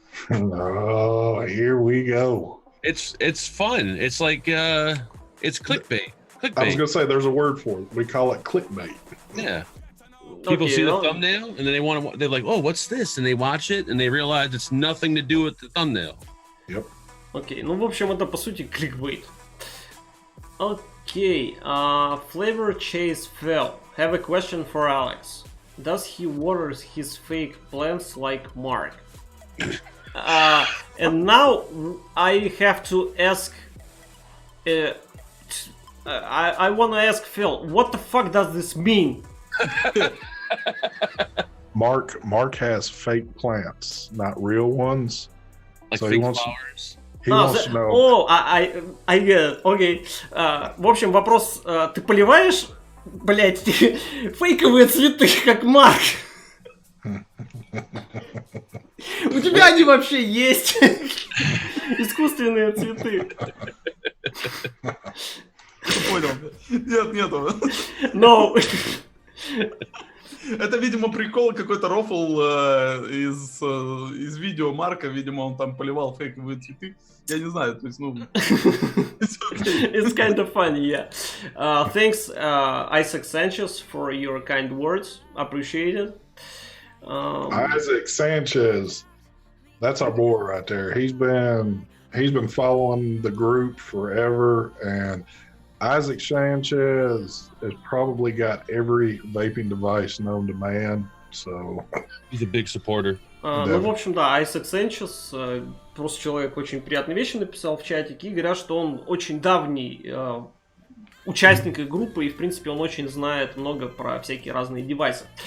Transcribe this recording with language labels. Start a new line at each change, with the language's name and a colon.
English: Oh, here we go. It's fun. It's like it's clickbait. I was gonna say there's a word for it. We call it clickbait. Yeah. People Okay, see the thumbnail and then they're like, oh, what's this? And they watch it and they realize it's nothing to do with the thumbnail. Yep.
Russian: Окей, ну в общем это по сути кликбейт. Окей, Flavor Chase Fell.
English: Have a question for Alex. Does he waters his fake plants like Mark? And now I have to ask. I want to ask Phil. What the fuck does this mean? Mark has fake plants, not real ones. Like So fake he wants- flowers. He wants to know.
Russian: О,
English: I get it.
Russian: Окей. В общем, вопрос. Ты поливаешь, блять, фейковые цветы, как Марк? У тебя они вообще есть. Искусственные цветы. Понял. Нет, нету.
English: No.
Russian: Это, видимо, прикол, какой-то рофл из видео Марка. Видимо, он там поливал фейковые цветы. Я не знаю, то есть, ну...
English: It's kind of funny, yeah. Thanks, Isaac Sanchez, for your kind words. Appreciate it. Isaac Sanchez, that's our boy right there. He's been following the group forever, and Isaac Sanchez has probably got every vaping device known to man. So He's a big supporter.
Russian: Ну, в общем, да, Isaac Sanchez, просто человек очень приятные вещи написал в чатике, и говорят, что он очень давний участник их группы, и, в принципе, он очень знает много про всякие разные девайсы.